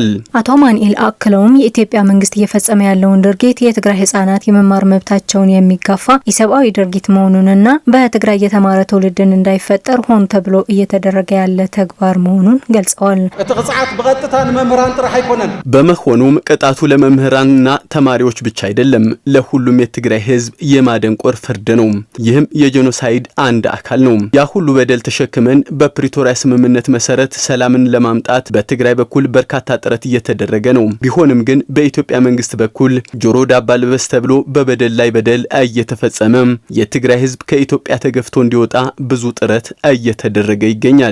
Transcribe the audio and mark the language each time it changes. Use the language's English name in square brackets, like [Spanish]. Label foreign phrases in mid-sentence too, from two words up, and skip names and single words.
[Amharic] አቶ አማኑኤል አክለውም የኢትዮጵያ መንግስት እየፈጸመ ያለውን ድርጊት የትግራይ ህጻናት የመማር መብታቸውን የሚጋፋ ኢሰብአዊ ድርጊት መሆኑንና በትግራይ የተማረ ትውልድን እንዳይፈጠር ሆን ተብሎ እየተደረገ ያለ ተግባር መሆኑን ገልጸዋል። [Tigrinya] እቲ ቅጽዓት በቀጥታ ለመምህራን ጥራይ አይኮነን። [Amharic] በመሆኑም ቅጣቱ ለመምህራንና ተማሪዎች ብቻ አይደለም፣ ለሁሉም የትግራይ ህዝብ የማደንቆር ፍርድ ነው። ይህም የጄኖሳይድ አንድ አካል ነው። ያ ሁሉ በደል ተሸክመን በፕሪቶሪያ ስምምነት መሰረት ሰላምን ለማምጣት በትግራይ በኩል በርካታ ጥረት እየተደረገ ነው። ቢሆንም ግን በኢትዮጵያ መንግስት በኩል ጆሮ ዳባ ልበስ ተብሎ በበደል ላይ በደል እየተፈጸመ የትግራይ ህዝብ ከኢትዮጵያ ተገፍቶ እንዲወጣ ብዙ ጥረት እየተደረገ ይገኛል።